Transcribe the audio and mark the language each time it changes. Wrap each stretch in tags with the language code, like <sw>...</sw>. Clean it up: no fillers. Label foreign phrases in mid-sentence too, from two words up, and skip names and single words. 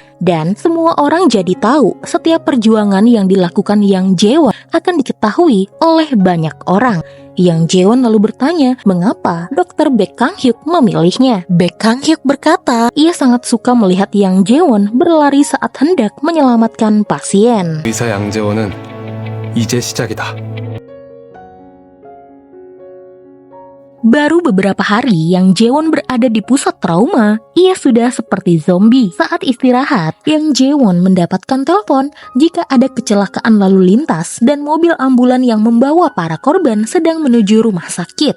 <id>Dan semua orang jadi tahu setiap perjuangan yang dilakukan Yang Jae-won akan diketahui oleh banyak orang. Yang Jae-won lalu bertanya mengapa Dr. Baek Kang-hyuk memilihnya. Baek Kang-hyuk berkata ia sangat suka melihat Yang Jae-won berlari saat hendak menyelamatkan pasien.</id> <ko>의사 양재원은 이제 시작이다.</ko> <id>Baru beberapa hari Yang Jae-won berada di pusat trauma, ia sudah seperti zombie. Saat istirahat, Yang Jae-won mendapatkan telepon jika ada kecelakaan lalu lintas dan mobil ambulan yang membawa para korban sedang menuju rumah sakit.</id>